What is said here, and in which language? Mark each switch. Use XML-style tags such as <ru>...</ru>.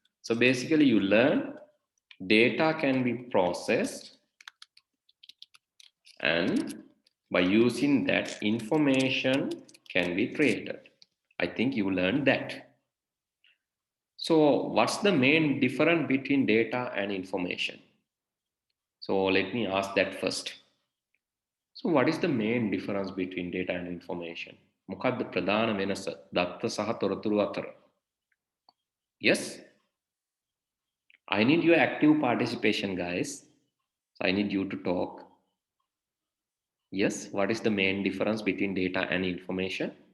<en>So basically you learn data can be processed, and by using that information can be created. I think you learned that. So what's the main difference between data and information? So let me ask that first. So what is the main difference between data and information?</en> <si>මොකක්ද ප්‍රධාන වෙනස දත්ත සහ තොරතුරු අතර?</si> <en>Yes, I need your active participation, guys. So I need you to talk. Yes, what is the main difference between data and information?</en>